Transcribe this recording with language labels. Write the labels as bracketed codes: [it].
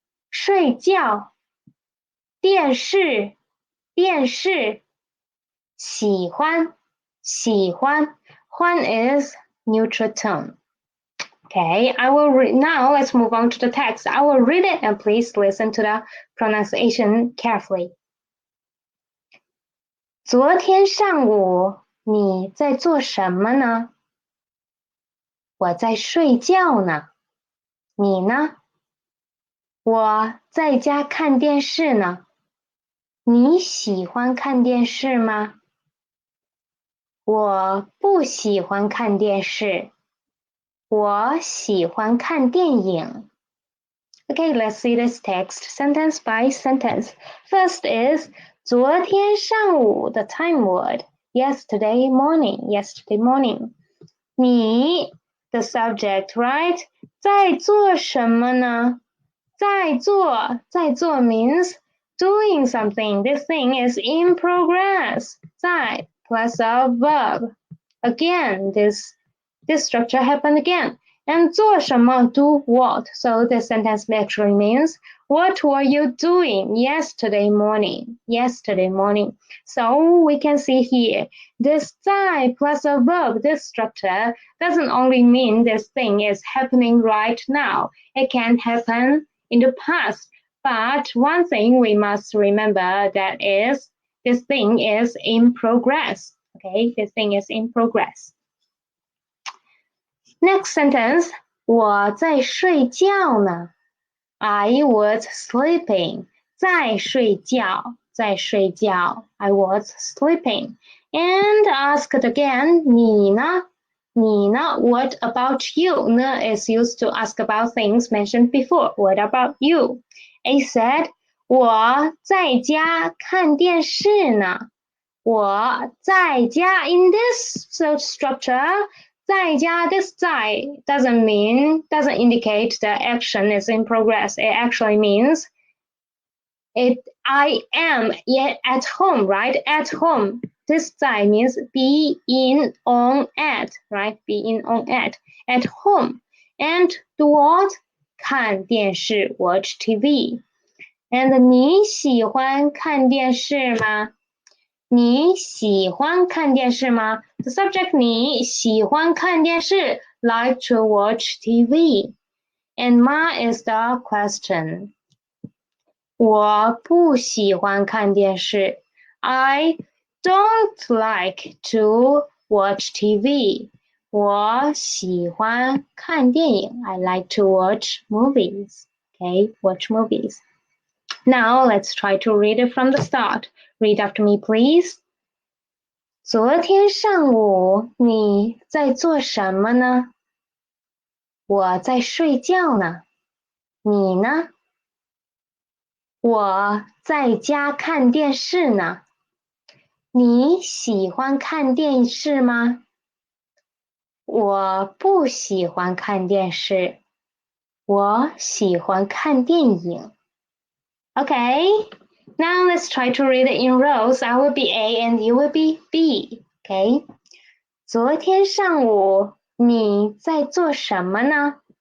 [zh] 睡觉电视电视喜欢喜欢欢 [en] is neutral tone Okay, I will read now. Let's move on to the text. I will read it and please listen to the pronunciation carefully. [zh] 昨天上午你在做什么呢？我在睡觉呢。你呢？我在家看电视呢。你喜欢看电视吗？我不喜欢看电视。我喜欢看电影。 [en] Okay, let's see this text sentence by sentence. First is [zh] 昨天上午 [en] the time word. Yesterday morning. Yesterday morning. 你 the subject, right? [zh] 在做什么呢？ [en] 在做 means doing something. This thing is in progress. 在 plus a verb. Again, this structure happened again. And [zh] 做什么 [en] do what? So the sentence actually means what were you doing yesterday morning? Yesterday morning. So we can see here this 在 plus a verb, this structure doesn't only mean this thing is happening right now. It can happen in the past. But one thing we must remember that is this thing is in progress. Okay, this thing is in progress. Next sentence, [zh] 我在睡觉呢。 [en] I was sleeping. [zh] 在睡觉，在睡觉。 [en] I was sleeping. And asked again, [zh] 你呢？ 你呢 [en] What about you? 呢 is used to ask about things mentioned before. What about you? A said, [zh] 我在家看电视呢。我在家 [en] in this structure, [zh] 在家 [en] this 在 doesn't indicate the action is in progress. It actually means I am yet at home, right? At home. This 在 means be in, on, at, right? Be in, on, at home. And do what? [zh] 看电视 [en] watch TV. [zh] And 你喜欢看电视吗？你喜欢看电视吗 [en] The subject [zh] 你喜欢看电视 [en] like to watch TV. And 吗 is the question. [zh] 我不喜欢看电视 [en] I don't like to watch TV. [zh] 我喜欢看电影 [en] I like to watch movies. Okay, watch movies. Now let's try to read it from the start. Read after me, please. [zh] 昨天上午你在做什么呢？我在睡觉呢。你呢？我在家看电视呢。你喜欢看电视吗？我不喜欢看电视。我喜欢看电影。 [en] Okay, now let's try to read it in rows. I will be A and you will be B. Okay. [zh] 昨天上午你在做什么呢？